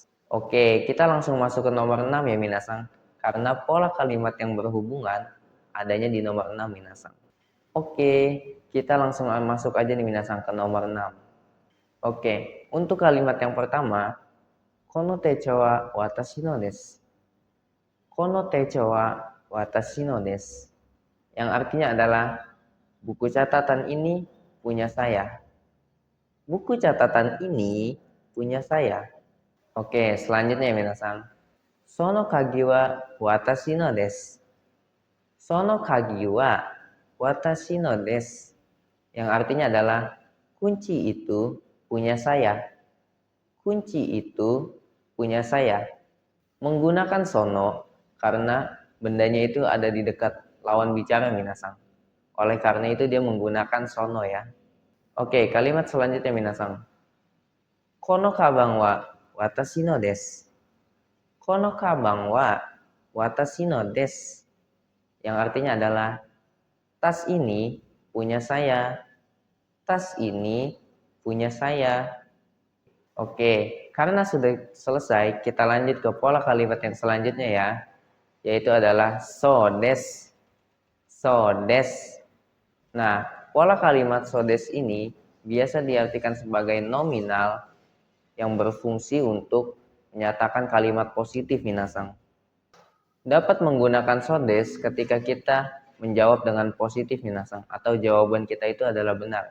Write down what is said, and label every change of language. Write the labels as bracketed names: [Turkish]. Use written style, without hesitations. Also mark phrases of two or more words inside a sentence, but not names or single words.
[Indonesian] Oke, kita langsung masuk ke nomor 6 ya minasan. Karena pola kalimat yang berhubungan adanya di nomor 6 minasan. Oke, kita langsung masuk aja nih minasan ke nomor 6. Oke, untuk kalimat yang pertama, [Japanese] この手帳は私のです. この手帳は私のです. [Indonesian] Yang artinya adalah buku catatan ini punya saya. Buku catatan ini punya saya. Oke, selanjutnya minasan. [Japanese] その鍵は私のです. その鍵は私のです. [Indonesian] Yang artinya adalah kunci itu punya saya. Kunci itu punya saya. Menggunakan sono karena bendanya itu ada di dekat lawan bicara minasan. Oleh karena itu dia menggunakan sono ya. Oke, kalimat selanjutnya minasan. [Japanese] このかばんは私のです. このかばんは私のです. [Indonesian] Yang artinya adalah tas ini punya saya. Tas ini punya saya. Oke, karena sudah selesai, kita lanjut ke pola kalimat yang selanjutnya ya. [Japanese] Yaitu adalah そうです。そうです. [Indonesian] Nah, pola kalimat [Japanese] そうです [Indonesian] ini biasa diartikan sebagai nominal yang berfungsi untuk menyatakan kalimat positif minasan. Dapat menggunakan [Japanese] そうです [Indonesian] ketika kita menjawab dengan positif minasang, atau jawaban kita itu adalah benar.